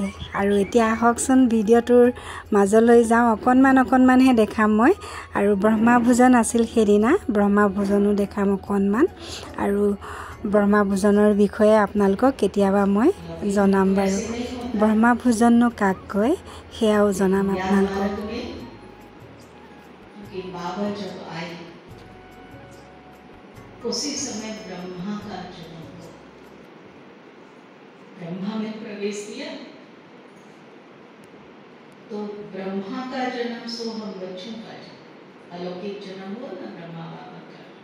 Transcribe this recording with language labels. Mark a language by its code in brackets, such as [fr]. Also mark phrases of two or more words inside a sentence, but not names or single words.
[as] আৰু এতিয়া আহকচোন ভিডিঅ'টোৰ মাজলৈ যাওঁ, অকণমানহে দেখাম মই। আৰু ব্ৰহ্মাভোজন আছিল সেইদিনা, ব্ৰহ্মাভোজনো দেখাম অকণমান। আৰু ব্ৰহ্মাভোজনৰ বিষয়ে আপোনালোকক কেতিয়াবা মই জনাম বাৰু। ব্ৰহ্মাভোজননো কাক কয় সেয়াও জনাম আপোনালোকক। [hi] बाबा जब आए उसी समय ब्रह्मा का जन्म हुआ। ब्रह्मा में प्रवेश किया तो ब्रह्मा का जन्म सो हम बच्चों का जन्म, अलौकिक जन्म हुआ ना ब्रह्मा बाबा का।